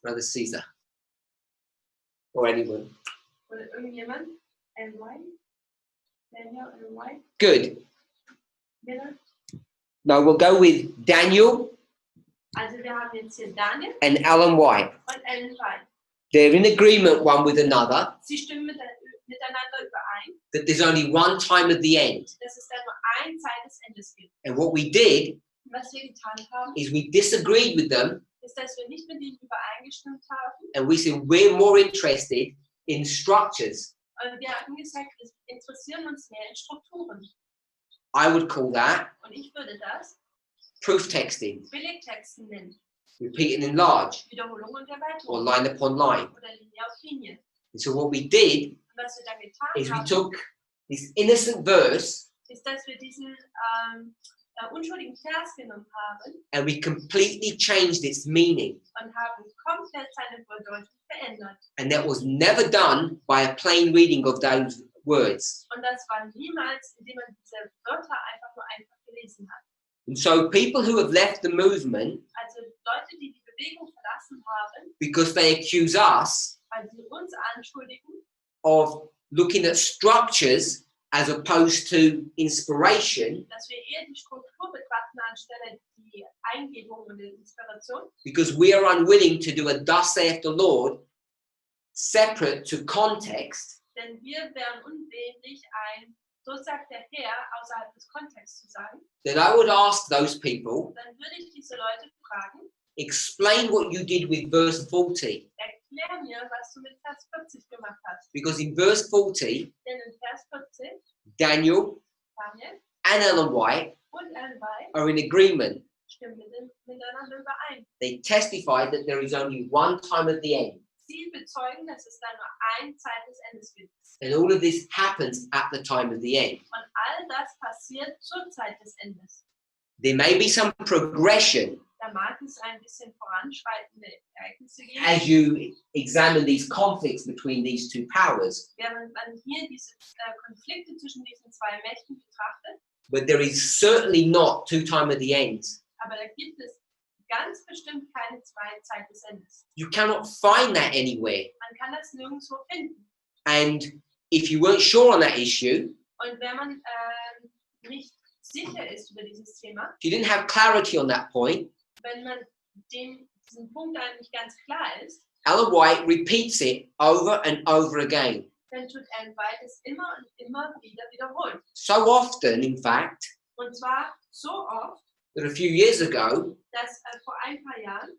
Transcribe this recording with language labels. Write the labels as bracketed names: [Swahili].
[English] Brother Caesar. Or anyone. [German] Oder irgendjemand? NY? Daniel, NY? [English] Good. Miller? Now we'll go with Daniel [German] Also wir haben jetzt hier Daniel [English] and Alan White. [German] und Ellen White. [English] They're in agreement one with another [German] Sie stimmen miteinander überein, [English] that there's only one time at the end. [German] dass es da nur eine Zeit des Endes gibt. [English] And what we did [German] Und was wir getan haben, [English] is we disagreed with them [German] ist, dass wir nicht mit ihnen übereingestimmt haben. [English] and we said we're more interested in structures. [German] Und wir hatten gesagt, wir interessieren uns mehr in Strukturen. [English] I would call that [German] Und ich würde das [English] proof texting, [German] Belegtexten nennen. [English] repeat and enlarge, [German] Wiederholung und [English] or [German] Erweiterung. [English] line upon line. [German] Oder Linie auf Linie. [English] And so what we did [German] Und was wir dann getan [English] is we [German] haben, [English] took this innocent verse [German] ist, dass wir diesen unschuldigen Vers genommen haben [English] and we completely changed its meaning. [German] und haben komplett seine Bedeutung verändert. [English] And that was never done by a plain reading of those words. [German] Und das war niemals, indem man diese Wörter einfach gelesen hat. [English] And so people who have left the movement [German] Also Leute, die die Bewegung verlassen haben, [English] because they accuse us [German] weil sie uns anschuldigen, [English] of looking at structures as opposed to inspiration, [German] dass wir eher die Struktur betrachten anstelle die Eingebung und die Inspiration, [English] because we are unwilling to do a thus saith the Lord separate to context, [German] denn wir wären unwillig, ein so sagt der Herr außerhalb des Kontexts zu sagen, [English] then I would ask those people, [German] dann würde ich diese Leute fragen, [English] explain what you did with verse 40. [German] erklär mir, was du mit Vers 40 gemacht hast. [English] Because in verse 40, [German] Denn in Vers 40, [English] Daniel [German] Daniel [English] and Ellen White [German] und Ellen White [English] are in agreement. [German] stimmen miteinander überein. [English] They testify that there is only one time at the end. [German] Sie bezeugen, dass es da nur eine Zeit des Endes gibt. [English] And all of this happens at the time of the end. [German] Und all das passiert zur Zeit des Endes. [English] There may be some progression [German] Da mag es ein bisschen voranschreitende Ereignisse geben, [English] as you examine these conflicts between these two powers, [German] während man hier diese Konflikte zwischen diesen zwei Mächten betrachtet. [English] but there is certainly not two time at the ends. [German] Aber da gibt es ganz bestimmt keine zwei Zeit des Endes. [English] You cannot find that anywhere. [German] Man kann das nirgendwo finden. [English] And if you weren't sure on that issue, [German] Und wenn man nicht sicher ist über dieses Thema, [English] if you didn't have clarity on that point, [German] wenn man diesen Punkt eigentlich ganz klar ist, [English] Ellen White repeats it over and over again. [German] dann tut Ellen White es immer und immer wieder wiederholen. [English] So often, in fact, [German] Und zwar so oft, [English] that a few years ago, [German] dass vor ein paar Jahren